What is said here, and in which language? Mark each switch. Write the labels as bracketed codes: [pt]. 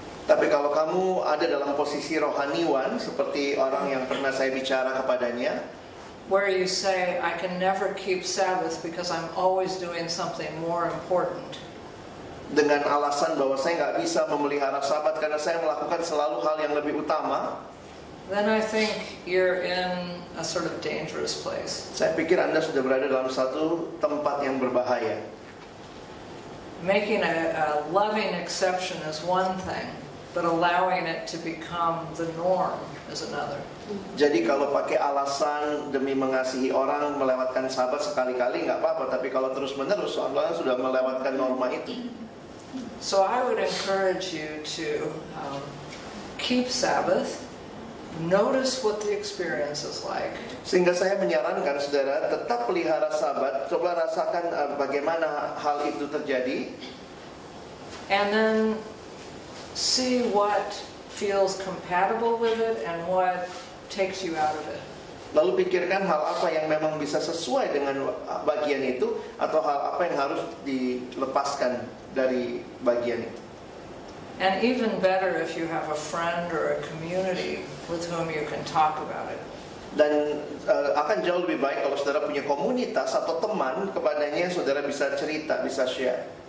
[id] tapi kalau kamu ada dalam posisi rohaniwan seperti orang yang pernah saya bicara kepadanya, [en] where you say, I can never keep Sabbath because I'm always doing something more important. [id] Dengan alasan bahwa saya nggak bisa memelihara Sabat karena saya melakukan selalu hal yang lebih utama, [en] then I think you're in a sort of dangerous place. [id] Saya pikir Anda sudah berada dalam satu tempat yang berbahaya. [en] Making a loving exception is one thing. but allowing it to become the norm is another. [id] Jadi kalau pakai alasan demi mengasihi orang melewatkan Sabat sekali-kali nggak apa-apa, tapi kalau terus-menerus soalnya sudah melewatkan norma itu. [en] So I would encourage you to keep Sabbath, notice what the experience is like. [id] Sehingga saya menyarankan saudara tetap pelihara Sabat, coba rasakan bagaimana hal itu terjadi. [en] And then see what feels compatible with it and what takes you out of it. [id] Lalu pikirkan hal apa yang memang bisa sesuai dengan bagian itu, atau hal apa yang harus dilepaskan dari bagian itu. [en] And even better if you have a friend or a community with whom you can talk about it. [id] Dan akan jauh lebih baik kalau saudara punya komunitas atau teman kepadanya saudara bisa cerita, bisa share.